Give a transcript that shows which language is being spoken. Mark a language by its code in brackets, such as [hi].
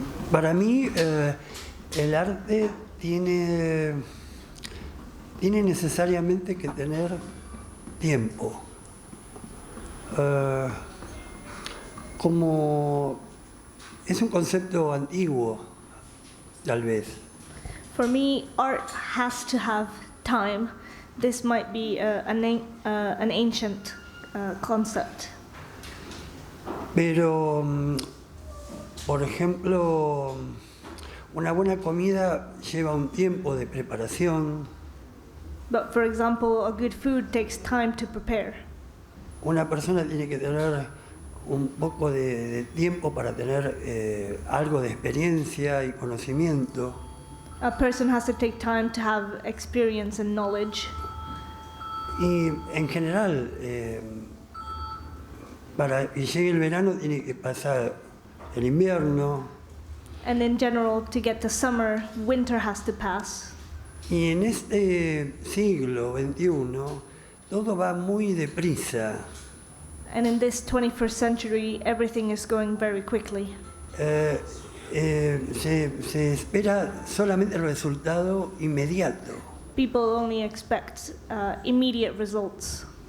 [es] Para mí, el arte tiene necesariamente que tener tiempo. Como es un concepto antiguo, tal vez. [en] For me, art has to have time. This might be an ancient concept. [es] Pero, por ejemplo, una buena comida lleva un tiempo de preparación. [en] But for example, a good food takes time to prepare. [es] Una persona tiene que tener un poco de tiempo para tener algo de experiencia y conocimiento. [en] A person has to take time to have experience and knowledge. [es] Y en general, para que llegue el verano tiene que pasar el invierno. [en] And in general, to get to summer, winter has to pass. [es] Y en este siglo XXI, todo va muy deprisa. [en] And in this 21st century, everything is going very quickly. [es] Se espera solamente el resultado inmediato. [en] People only expect immediate results.